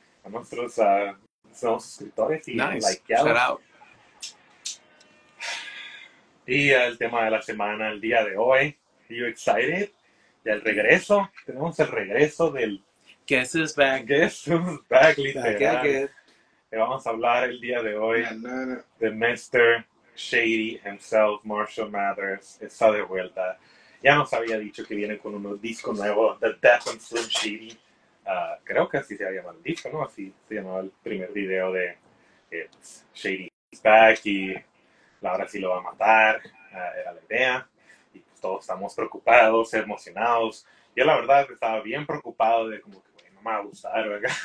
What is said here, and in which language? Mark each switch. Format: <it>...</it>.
<es>A nuestros suscriptores y likeados. Y el tema de la semana, el día de hoy.</es> <en>Are you excited?</en> <es>Y el regreso. Tenemos el regreso del...</es> <en>Guess is back. Guess is back, literal.</en> <es>Y vamos a hablar el día de hoy de Mr. Shady himself, Marshall Mathers. Está de vuelta. Ya nos había dicho que viene con un disco nuevo, The Death and Slim Shady. Creo que así se llamaba el disco, ¿no? Así se llamaba el primer video de Shady's Back y Laura sí lo va a matar, era la idea. Y pues todos estamos preocupados, emocionados. Yo la verdad estaba bien preocupado de como que, güey, no me va a gustar, ¿verdad?</es>